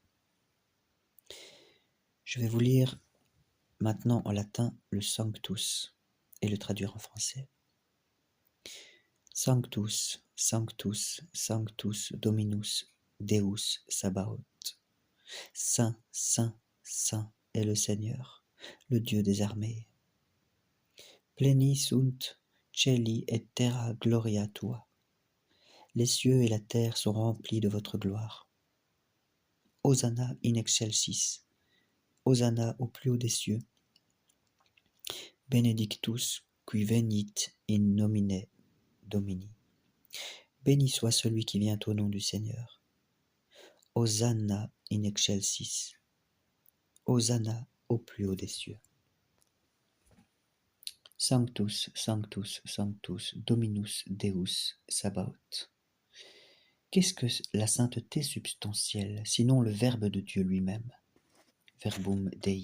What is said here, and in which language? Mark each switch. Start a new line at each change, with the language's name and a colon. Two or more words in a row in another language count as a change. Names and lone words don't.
French: Je vais vous lire maintenant en latin le Sanctus et le traduire en français.
Latin: Sanctus, Sanctus, Sanctus Dominus, Deus Sabaoth.
French: Saint, Saint, Saint est le Seigneur, le Dieu des armées.
Latin: Pleni sunt celi et terra gloria tua.
French: Les cieux et la terre sont remplis de votre gloire.
Latin: Hosanna in excelsis.
French: Hosanna au plus haut des cieux.
Latin: Benedictus qui venit in nomine Domini.
French: Béni soit celui qui vient au nom du Seigneur.
Latin: Hosanna in excelsis.
French: Hosanna au plus haut des cieux.
Latin: Sanctus, Sanctus, Sanctus, Dominus Deus Sabaoth.
French: Qu'est-ce que la sainteté substantielle, sinon le Verbe de Dieu lui-même?
Latin: Verbum Dei.